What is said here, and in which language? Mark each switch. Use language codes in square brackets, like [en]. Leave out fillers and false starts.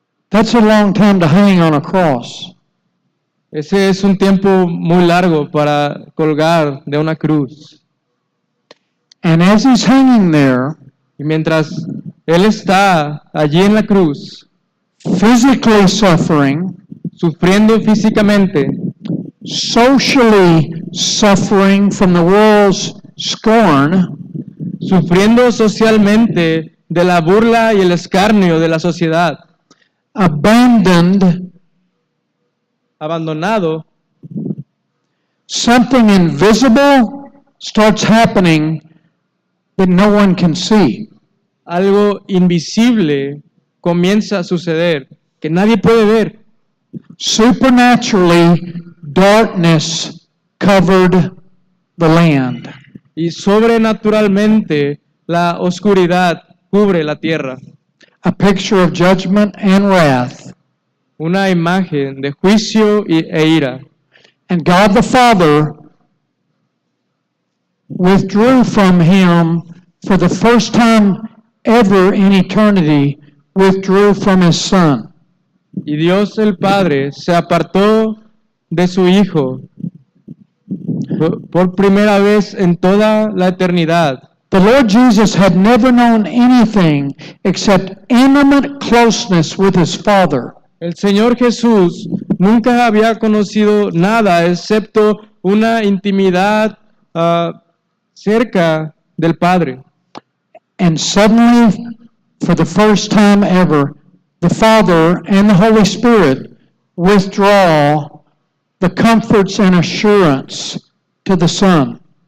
[en] That's a long time to hang on a cross. [es] Ese es un tiempo muy largo para colgar de una cruz. [en] And as he's hanging there, [es] Y mientras él está allí en la cruz, [en] physically suffering, [es] sufriendo físicamente, [en] socially suffering from the world's scorn, [es] sufriendo socialmente de la burla y el escarnio de la sociedad, [en] abandoned, [es] abandonado, [en] something invisible starts happening that no one can see. [es] algo invisible comienza a suceder que nadie puede ver. [en] Supernaturally, darkness covered the land. [es] Y sobrenaturalmente la oscuridad cubre la tierra. [en] A picture of judgment and wrath. [es] Una imagen de juicio e ira. [en] And God the Father withdrew from him for the first time ever in eternity, withdrew from his Son. [es] Y Dios el Padre se apartó de su Hijo por primera vez en toda la eternidad. [en] The Lord Jesus had never known anything except intimate closeness with his Father. [es] El Señor Jesús nunca había conocido nada excepto una intimidad cerca del Padre. [en] And suddenly, for the first time ever, the Father and the Holy Spirit withdraw the comforts and assurance to the Son.